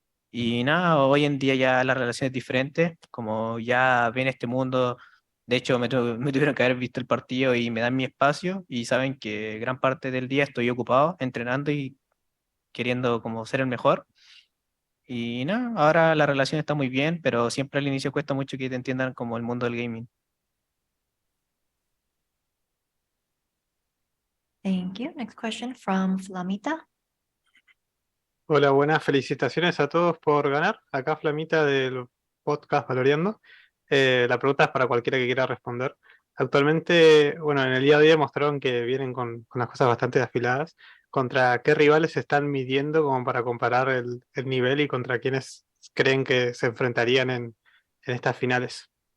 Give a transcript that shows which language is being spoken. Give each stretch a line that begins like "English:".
Spanish: Y nada, hoy en día ya la relación es diferente, como ya ven este mundo, de hecho me tuvieron que haber visto el partido y me dan mi espacio y saben que gran parte del día estoy ocupado entrenando y queriendo como ser el mejor. Y nada, ahora la relación está muy bien, pero siempre al inicio cuesta mucho que te entiendan como el mundo del gaming.
English: Thank you. Next question from Flamita.
Spanish: Hola, buenas felicitaciones a todos por ganar. Acá Flamita del podcast Valoreando. La pregunta es para cualquiera que quiera responder. Actualmente, bueno, en el día de hoy mostraron que vienen con las cosas bastante afiladas. ¿Contra qué rivales se están midiendo como para comparar el nivel y contra quiénes creen que se enfrentarían en estas finales?